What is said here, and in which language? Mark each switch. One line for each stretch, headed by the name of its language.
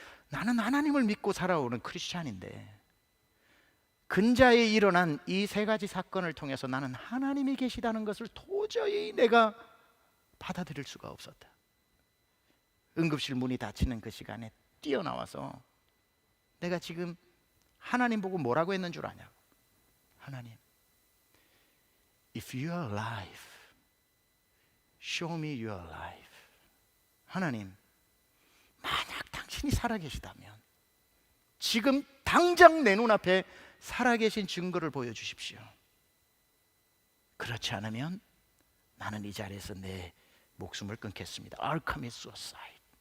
Korean: 나는 하나님을 믿고 살아오는 크리스찬인데 근자에 일어난 이 세 가지 사건을 통해서 나는 하나님이 계시다는 것을 도저히 내가 받아들일 수가 없었다. 응급실 문이 닫히는 그 시간에 뛰어나와서 내가 지금 하나님 보고 뭐라고 했는 줄 아냐고.
English: 하나님, If you are alive, show me your life.
Korean: 하나님, 만약 당신이 살아계시다면 지금 당장 내 눈앞에 살아계신 증거를 보여주십시오. 그렇지 않으면 나는 이 자리에서 내 목숨을 끊겠습니다.
English: I'll commit suicide.